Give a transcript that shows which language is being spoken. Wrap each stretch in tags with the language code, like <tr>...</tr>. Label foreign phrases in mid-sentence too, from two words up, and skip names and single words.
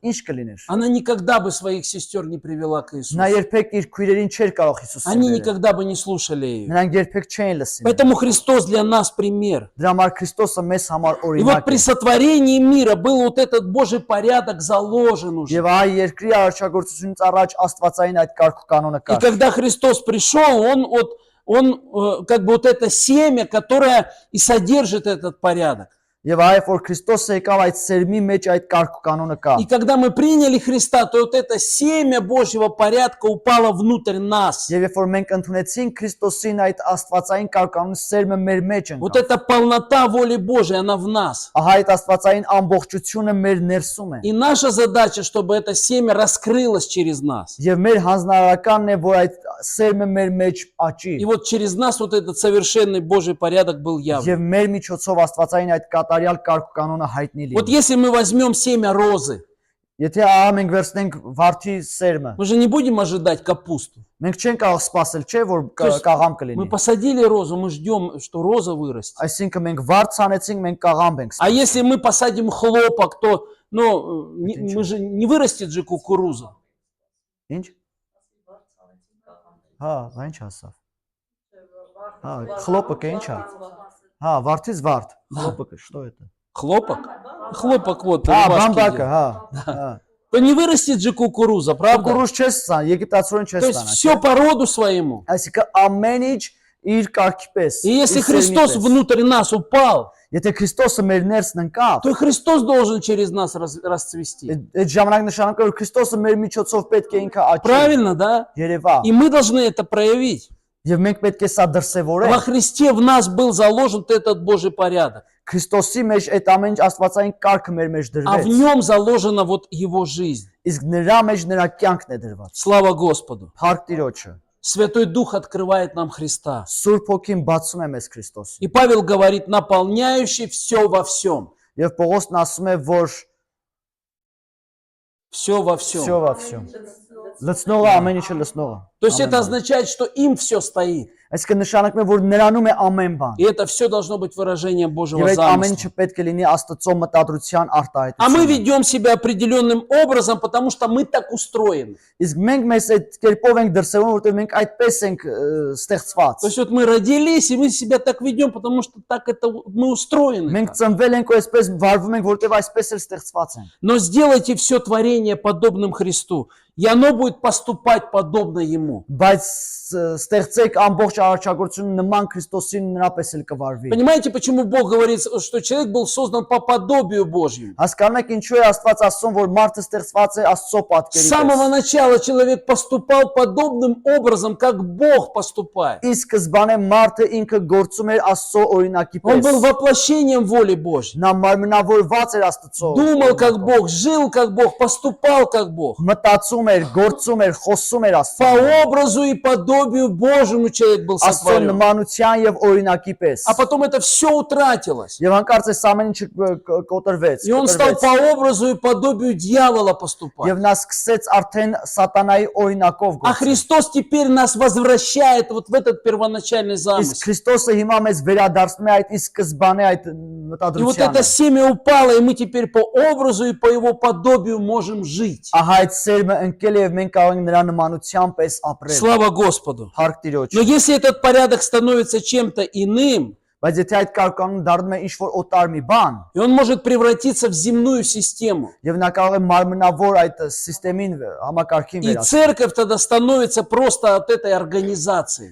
<hy>ինչ կլիներ։</hy> <ru>Она никогда бы своих сестер не привела к Иисусу.</ru> <hy>Նա երբեք իր քույրերին չէր կարող Հիսուսը</hy> <ru>Они</ru> <hy>բերել։</hy> <ru>никогда бы не слушали ее.</ru> <hy>Նրանք երբեք չէին լսին։</hy> <ru>Поэтому Христос для нас пример.</ru> <hy>Дրա համար Քրիստոսը մեզ համար</hy> <ru>И вот</ru> <hy>օրինակ</hy> <ru>при</ru> <hy>է։</hy> <ru>сотворении мира был вот этот Божий порядок заложен уже.</ru> <hy>Եվ այ երկրի արարչագործությունից առաջ Աստվածային այդ կարգ ու կանոնը</hy> <ru>И</ru> <hy>կար։</hy> <ru>когда Христос пришел, он как бы вот это семя, которое и содержит этот порядок.</ru> <hy>Եվ այ որ Քրիստոսը եկավ այդ սերմի մեջ այդ կարգ ու կանոնը կա։</hy> <ru>И когда мы приняли Христа, то вот это семя Божьего порядка упало внутрь нас.</ru> <hy>Եվ երբ որ մենք ընդունեցինք Քրիստոսին այդ Աստվածային կարգ կանոնի սերմը մեր մեջ</hy> <ru>Вот</ru> <hy>ընկավ։</hy> <ru>эта полнота воли Божьей, она в нас.</ru> <hy>Ահա այդ Աստվածային ամբողջությունը մեր ներսում է։</hy> <ru>И наша задача, чтобы это семя раскрылось через нас.</ru> <hy>Եվ մեր հանձնարարականն է, որ այդ սերմը մեր մեջ աճի։</hy> <ru>И вот через нас вот этот совершенный Божий порядок был явлен.</ru> <hy>Եվ մեր միջոցով Աստվածային այդ կատարյալ կարգ ու կանոնը հայտնի</hy> <ru>Вот</ru> <hy>լինի։</hy> <ru>если мы возьмем семя розы,</ru> <hy>Եթե ահա մենք վերցնենք վարդի սերմը,</hy> <ru>Мы же не будем ожидать капусту.</ru> <hy>մենք չենք կարող սպասել, չէ, որ</hy> <ru>То есть</ru> <hy>կաղամ</hy> <ru>Мы</ru> <hy>կլինի։</hy> <ru>посадили розу, мы ждем, что роза вырастет.</ru> <hy>Այսինքն մենք վարդ ցանեցինք, մենք կաղամբ ենք։</hy> <ru>А если мы посадим хлопок, то мы же не вырастет же кукуруза.</ru> <hy>Ինչ։ Հա, այն չասավ։ Հա, խլոպը ինչ է։ Հա, վարդից վարդ։ Խլոպը,</hy> <ru>что это? Хлопок? Хлопок вот.</ru> <hy>Հա,</hy> <ru>рубашки</ru> <hy>բամբակը,</hy> <ru>делают.</ru> <hy>հա։ Հա։</hy> <ru>То не вырастет же кукуруза, правда?</ru> <hy>Կուկուրուզ չես ցան, եգիպտացորեն չես</hy> <ru>То есть</ru> <hy>ցանա։</hy> <ru>все по роду своему.</ru> <hy>Այսինքն ամեն ինչ իր կարգի պես։</hy> <ru>И если</ru> <hy>իր սերմի</hy> <ru>Христос</ru> <hy>պես։</hy> <ru>внутрь нас упал,</ru> <hy>Եթե Քրիստոսը մեր ներսն ընկավ,</hy> <ru>то и Христос должен через нас расцвести.</ru> <hy>այդ ժամանակ նշանակում է որ Քրիստոսը մեր միջոցով պետք է ինքը աճի։</hy> <ru>Правильно, да?</ru> <hy>Երևա։</hy> <ru>И мы должны это проявить.</ru> <hy>Եվ մենք պետք է սա</hy> <ru>Во</ru> <hy>դրսևորենք։</hy> <ru>Христе в нас был заложен этот Божий порядок.</ru> <hy>Քրիստոսի մեջ այդ ամեն ինչ աստվածային կարգը մեր մեջ</hy> <ru>А в</ru> <hy>դրվեց։</hy> <ru>нем заложена вот его жизнь.</ru> <hy>Իսկ նրա մեջ նրա կյանքն է դրված։</hy> <ru>Слава Господу.</ru> <hy>Փառք Տիրոջը։</hy> <ru>Святой Дух открывает нам Христа.</ru> <hy>Սուրբ Հոգին բացում է մեզ Քրիստոսին։</hy> <ru>И Павел говорит, наполняющий все во всем.</ru> <hy>Եվ Պողոսն ասում է, որ</hy> <ru>Все во всё всем. во всё։</ru> <hy>Լցնողը ամեն ինչը լցնողը։</hy> <ru>То есть это означает, что им все стоит.</ru> <hy>Այսինքն նշանակում է, որ նրանում է ամեն բան։</hy> <ru>И это все должно быть выражением</ru> <hy>Եվ</hy> <ru>Божьего</ru> <hy>այդ ամեն</hy> <ru>замысла.</ru> <hy>ինչը պետք է լինի Աստծո մտադրության</hy> <ru>А мы</ru> <hy>արտահայտությունը։</hy> <ru>ведем себя определенным образом, потому что мы так устроены.</ru> <hy>Իսկ մենք մեզ այդ կերպով ենք դրսևորում, որովհետև մենք այդպես ենք ստեղծված։</hy> <ru>То есть вот мы родились, и мы себя так ведем, потому что так это мы устроены.</ru> <hy>Մենք</hy> <ru>так.</ru> <hy>ծնվել ենք ու այսպես վարվում ենք, որովհետև այսպես էլ ստեղծված ենք։</hy> <ru>Но сделайте все творение подобным Христу, и оно будет поступать подобно Ему.</ru> <hy>Բայց ստեղծեք ամբողջ արարչագործությունը նման Քրիստոսին նրապես էլ կվարվի։</hy> <ru>Понимаете, почему Бог говорит, что человек был создан по подобию Божьему?</ru> <hy>Հասկանում եք ինչու է Աստված ասում, որ մարդը ստեղծված է Աստծո</hy> <ru>С</ru> <hy>պատկերի</hy> <ru>самого</ru> <hy>պես։</hy> <ru>начала человек поступал подобным образом, как Бог поступает.</ru> <hy>Իսկ սկզբանե մարդը ինքը գործում էր Աստծո օրինակի</hy> <ru>Он был</ru> <hy>պես։</hy> <ru>воплощением воли Божьей.</ru> <hy>Նա մարմնավորված էր Աստծո։</hy> <ru>Думал, как Бог, жил, как Бог, поступал, как Бог.</ru> <hy>Մտածում էր, գործում էր, խոսում էր</hy> <ru>По</ru> <hy>Աստծո։</hy> <ru>образу и подобию Божьему человек был</ru> <hy>Աստծո</hy> <ru>сотворен.</ru> <hy>նմանության եւ օրինակի պես։</hy> <ru>А потом это все утратилось.</ru> <hy>Եվ հանկարծ այս ամեն ինչը կոտրվեց։</hy> <ru>И он стал по образу и подобию дьявола поступать.</ru> <hy>Եվ նա սկսեց արդեն սատանայի օրինակով</hy> <ru>А</ru> <hy>գործել։</hy> <ru>Христос теперь нас возвращает вот в этот первоначальный</ru> <hy>Իսկ</hy> <ru>замысел.</ru> <hy>Քրիստոսը հիմա մեզ վերադարձնում է այդ իսկ սկզբանե այդ</hy> <ru>И вот это</ru> <hy>մտադրությանը։</hy> <ru>семя упало, и мы теперь по образу и по его подобию можем жить.</ru> <hy>Ահա այդ սերմը ընկել է եւ մենք կարող ենք նրա նմանությամբ պես ապրել։</hy> <ru>Слава Господу.</ru> <hy>Փառք Տիրոջ։</hy> <ru>Но если этот порядок становится чем-то иным,</ru> <hy>Բայց եթե այդ կարգանունը դառնում է ինչ-որ օտար մի բան,</hy> <ru>и он может превратиться в земную систему,</ru> <hy>եւ նա կարող է մարմնավոր այդ համակարգին համակարգին</hy> <ru>и</ru> <hy>վերածել։</hy> <ru>церковь тогда становится просто от этой организации.</ru>